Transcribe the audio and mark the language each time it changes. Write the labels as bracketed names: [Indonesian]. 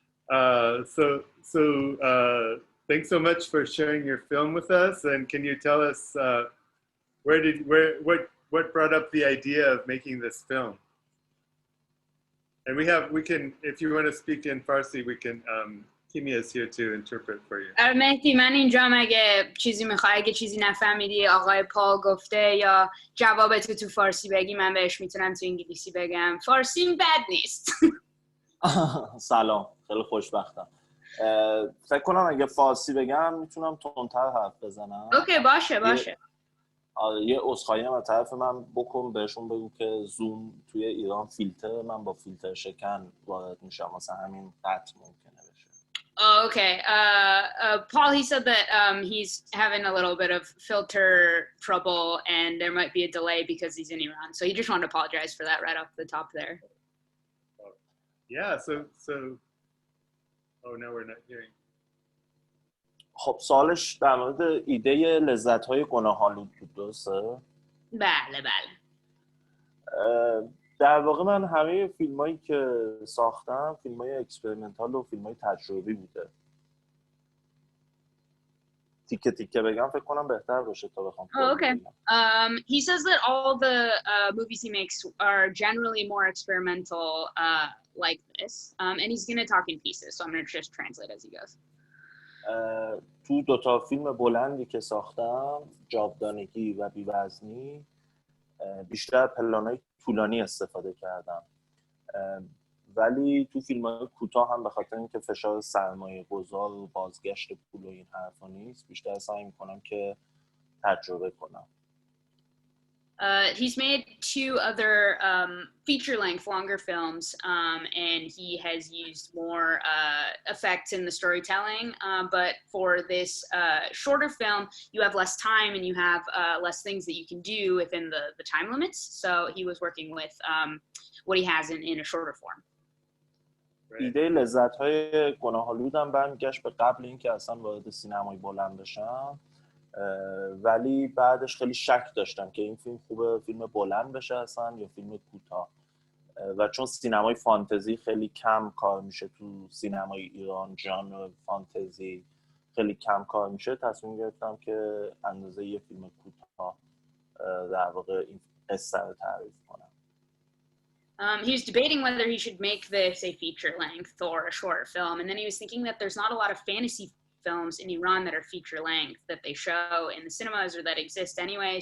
[English] So thanks so much for sharing your film with us. And can you tell us what brought up the idea of making this film? And we can, if you want to speak in Farsi, we can, Kimia is here to interpret for you. [Persian] مهدی من اینجا اگه چیزی میخوای، اگه چیزی نفهمیدی آقای پال گفته یا جوابتو تو فارسی بگی، من بهش میتونم تو انگلیسی بگم. فارسیم بد نیست. سلام، خیلی خوشبختم. فکر کنم اگه فارسی بگم میتونم تندتر حرف بزنم. اوکی باشه. یه عذرخواهی از طرف من بکن، بهشون بگو که زوم توی ایران فیلتر، من با فیلتر شکن وارد میشم، مثلا همین قطع ممکنه بشه. [English] Okay. Paul, he said that he's having a little bit of filter trouble and there might be a delay because he's in Iran. So he just wanted to apologize for that right off the top there. Yeah, so oh, no, we're not hearing. [Persian] خب سوالش در مورد ایده لذت‌های گناه‌آلود بود، درسته؟ بله. در واقع من همه فیلمایی که ساختم فیلمای اکسپریمنتال و فیلمای تجربی بوده. تیکه بگم فکر کنم بهتر باشه تا بخوام. [English] Oh, okay. He says that all the movies he makes are generally more experimental like this. And he's going to talk in pieces, so I'm going to just translate as he goes. [Persian] تو دوتا فیلم بلندی که ساختم، جاودانگی و بی‌وزنی، بیشتر پلان‌های طولانی استفاده کردم ولی تو فیلم‌های کوتاه هم به خاطر اینکه فشار سرمایه گذار و بازگشت پول و این حرفا نیست، بیشتر سعی می‌کنم که تجربه کنم. [English] He's made 2 other feature-length longer films, and he has used more effects in the storytelling. But for this shorter film, you have less time and you have less things that you can do within the time limits. So he was working with what he has in a shorter form. [Persian] ایده لذت‌های گناه‌آلود هم برمیگشت به قبل اینکه اصلا وارد سینمای بلند بشم، ولی بعدش خیلی شک داشتم که این فیلم خوبه فیلم بلند بشه اصلا یا فیلم کوتاه. و چون سینمای فانتزی خیلی کم کار میشه تو سینمای ایران، ژانر فانتزی خیلی کم کار میشه، تصمیم گرفتم که اندازه یه فیلم کوتاه در واقع این قصه رو تعریف کنم. [English] He was debating whether he should make this a feature length or a shorter film, and then he was thinking that there's not a lot of fantasy films in Iran that are feature length that they show in the cinemas or that exist anyway.